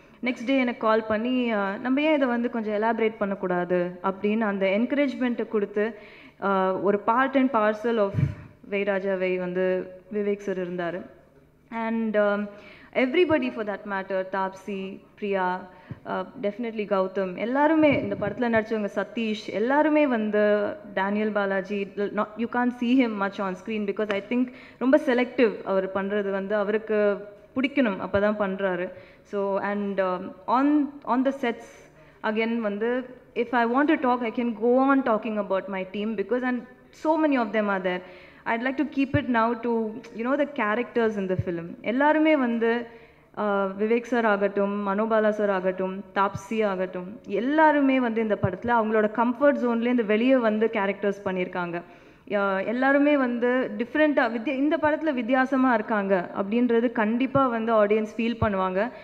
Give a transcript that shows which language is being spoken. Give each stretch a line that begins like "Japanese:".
Tamil: Next day எனக்கு கால் பண்ணி நம்ம ஏன் இதை வந்து கொஞ்சம் எலாபரேட் பண்ணக்கூடாது அப்படின்னு அந்த என்கரேஜ்மெண்ட்டை கொடுத்து ஒரு பார்ட் அண்ட் பார்சல் ஆஃப் வைராஜாவை வந்து விவேக் சார் இருந்தார்.
English: and everybody for that matter,
Tamil: Tapsi, Priya, definitely Gautham எல்லாருமே இந்த படத்தில் நடிச்சவங்க சதீஷ் எல்லாருமே வந்து
English: Daniel Balaji you can see him much on screen because I think
Tamil: ரொம்ப செலக்டிவ் அவர் பண்ணுறது வந்து அவருக்கு பிடிக்கணும் அப்போ தான் பண்ணுறாரு
English: So and on the sets again வந்து if I want to talk I can go on talking about my team because and so many of them are there. I'd like to keep it now to the characters in the film.
Tamil: எல்லாருமே வந்து Vivek sir ஆகட்டும் Manobala sir ஆகட்டும் தாப்ஸி ஆகட்டும் எல்லாருமே வந்து இந்த படத்தில் அவங்களோட கம்ஃபர்ட் ஜோன்லேருந்து வெளியே வந்து கேரக்டர்ஸ் பண்ணியிருக்காங்க. எல்லாருமே வந்து டிஃப்ரெண்ட்டாக இந்த படத்தில் வித்தியாசமாக இருக்காங்க அப்படின்றது கண்டிப்பாக வந்து ஆடியன்ஸ் ஃபீல் பண்ணுவாங்க.